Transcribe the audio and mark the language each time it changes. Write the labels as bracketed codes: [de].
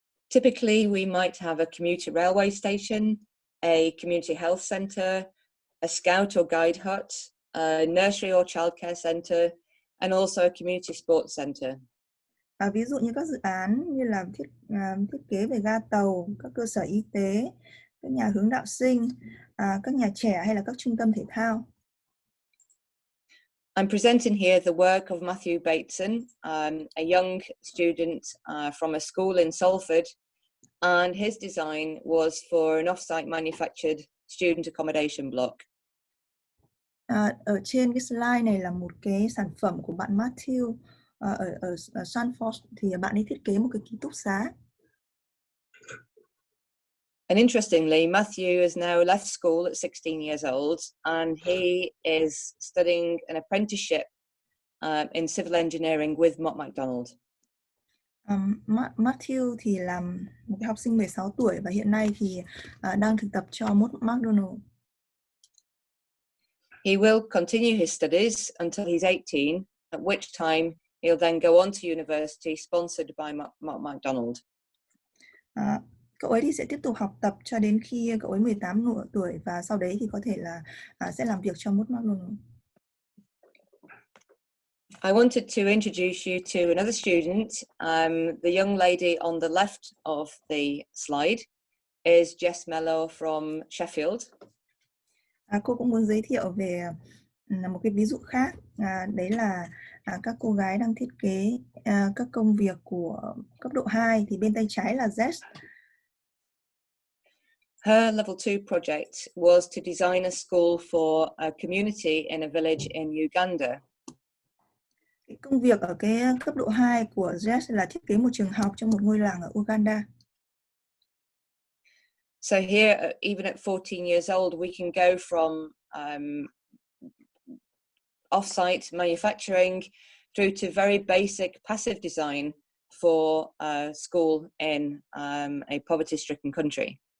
[en] Typically, we might have a commuter railway station, a community health centre, a scout or guide hut, a nursery or childcare centre, and also a community sports centre. [vi] Ví dụ như các dự án như là thiết kế về ga tàu, các cơ sở y tế, các nhà hướng đạo sinh, các nhà trẻ, hay là các trung tâm thể thao. [en] I'm presenting here the work of Matthew Bateson, a young student from a school in Salford, and his design was for an off-site manufactured student accommodation block. [vi] Ở trên cái slide này là một cái sản phẩm của bạn Matthew ở Salford, thì bạn ấy thiết kế một cái ký túc xá. [en] And interestingly, Matthew has now left school at 16 years old, and he is studying an apprenticeship in civil engineering with Mott MacDonald. [vi] Matthew thì là một cái học sinh 16 tuổi và hiện nay thì đang thực tập cho Mott MacDonald. [en] He will continue his studies until he's 18, at which time he'll then go on to university sponsored by Mott MacDonald. [vi] Cậu ấy thì sẽ tiếp tục học tập cho đến khi cậu ấy 18 tuổi, và sau đấy thì có thể là sẽ làm việc cho Mott MacDonald. [en] I wanted to introduce you to another student. The young lady on the left of the slide is Jess Mello from Sheffield. [vi] Cô cũng muốn giới thiệu về là một cái ví dụ khác, đấy là các cô gái đang thiết kế các công việc của cấp độ 2 thì bên tay trái là Jess. [en] Her level 2 project was to design a school for a community in a village in Uganda. [vi] Cái công việc ở cái cấp độ 2 của Jess là thiết kế một trường học trong một ngôi làng ở Uganda. [en] So here, even at 14 years old, we can go from off-site manufacturing through to very basic passive design for a school in a poverty-stricken country.